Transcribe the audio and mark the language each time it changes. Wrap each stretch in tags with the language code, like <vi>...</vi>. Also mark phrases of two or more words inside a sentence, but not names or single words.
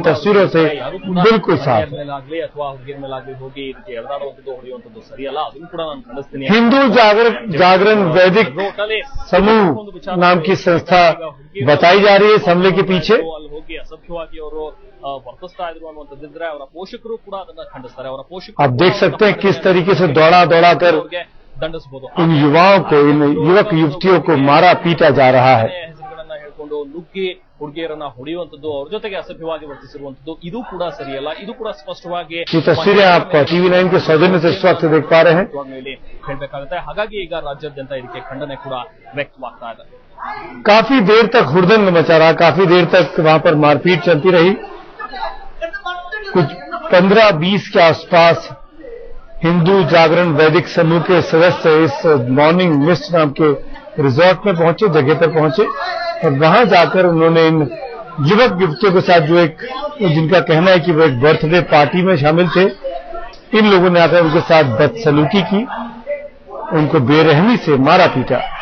<hi>तस्वीरों से बिल्कुल साफ। हिंदू जागरण वैदिक समूह नाम की संस्था बताई जा रही है इस हमले के पीछे। आप देख सकते हैं किस तरीके से दौड़ा दौड़ा कर इन युवाओं को, इन युवक युवतियों को मारा पीटा जा रहा है।</hi> <kn>ಹುಡುಗಿಯರನ್ನ ಹೊಡೆಯುವಂಥದ್ದು, ಅವ್ರ ಜೊತೆಗೆ ಅಸಭ್ಯವಾಗಿ ವರ್ತಿಸಿರುವಂಥದ್ದು ಇದು ಕೂಡ ಸರಿಯಲ್ಲ, ಇದು ಕೂಡ ಸ್ಪಷ್ಟವಾಗಿ</kn> <hi>ये तस्वीरें आप TV9 के सौजन्य से इस वक्त देख पा रहे हैं।</hi> <kn>ಹೇಳಬೇಕಾಗುತ್ತೆ। ಹಾಗಾಗಿ ಈಗ ರಾಜ್ಯಾದ್ಯಂತ ಇದಕ್ಕೆ ಖಂಡನೆ ಕೂಡ ವ್ಯಕ್ತವಾಗ್ತಾ ಇದೆ।</kn> <hi>काफी देर तक हुड़दंग मचा रहा, काफी देर तक वहां पर मारपीट चलती रही। कुछ 15-20 के आसपास हिंदू जागरण वैदिक समूह के सदस्य इस मॉर्निंग मिस्ट नाम के रिजॉर्ट में पहुंचे, जगह पर पहुंचे और वहां जाकर उन्होंने इन युवक युवतियों के साथ, जो एक जिनका कहना है कि वो एक</hi> <en>birthday party</en> <hi>में शामिल थे, इन लोगों ने आकर उनके साथ बदसलूकी की, उनको बेरहमी से मारा पीटा।</hi>